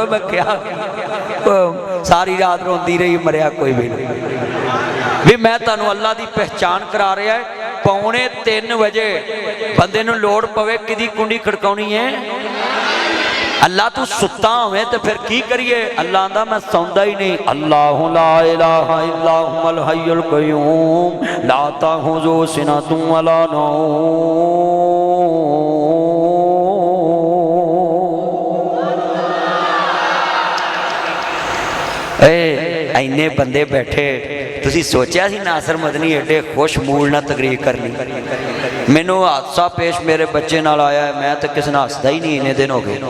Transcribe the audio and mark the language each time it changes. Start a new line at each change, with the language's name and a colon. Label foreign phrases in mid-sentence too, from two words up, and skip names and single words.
Punjabi: میں کیا ساری رات روندی رہی، مریا کوئی وی نہیں. وی میں تہانوں اللہ دی پہچان کرا رہا ہے۔ 2:45 بجے بندے نوں لوڑ پوے کہدی کنڈی کھڑکاؤنی ہے. اللہ تو ستا ہووے تو فیر کی کریے? اللہ آندا میں سوندا ہی نہیں.
Arabic: الله لا إله إلا هو الحي القيوم لا تأخذه سنة ولا نوم.
Punjabi: اِنّے بندے بیٹھے، تسی سوچا سی ناصر مدنی اینڈے خوش موڈ نال تقریر کرنی. مینوں حادثہ پیش میرے بچے نال آیا ہے، میں تو کسی نے ہسدا ہی نہیں اِنّے دن ہو گئے.